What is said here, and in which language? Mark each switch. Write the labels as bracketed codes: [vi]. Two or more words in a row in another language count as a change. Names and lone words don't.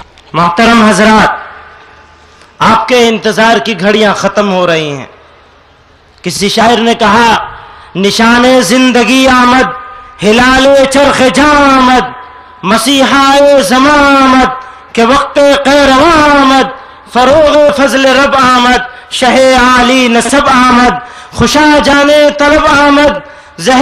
[ur] محترم حضرات، آپ کے انتظار کی گھڑیاں ختم ہو رہی ہیں۔ کسی شاعر نے کہا، [fa] نشان زندگی آمد، ہلال چرخ جاں آمد، مسیحا زمان آمد کہ وقت قیروان آمد، فروغ فضل رب آمد، شہ عالی نسب آمد، خوشا جانے طلب آمد، زہ